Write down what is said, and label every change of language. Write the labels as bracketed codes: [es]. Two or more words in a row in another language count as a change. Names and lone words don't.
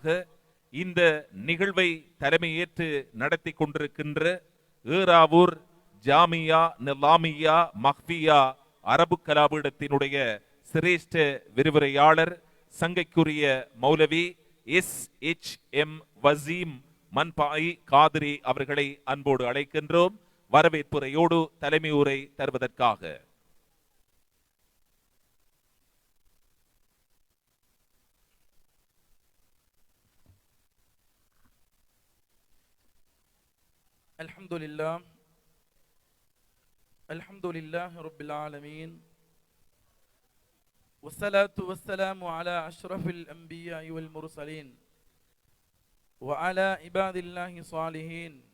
[ta] இந்த நிகழ்வை தலைமையேற்று நடத்தி கொண்டிருக்கின்ற ஏறாவூர் ஜாமியா நிலாமியா மஹ்பியா அரபு கலாபீடத்தினுடைய சிரேஷ்ட விரிவுரையாளர் சங்கைக்குரிய மௌலவி SHM வசீம் மன்பாய் காதிரி அவர்களை அன்போடு அழைக்கின்றோம் வரவேற்புரையோடு தலைமை உரை தருவதற்காக. [ar] الحمد لله رب العالمين والصلاة والسلام على أشرف الأنبياء والمرسلين وعلى عباد الله الصالحين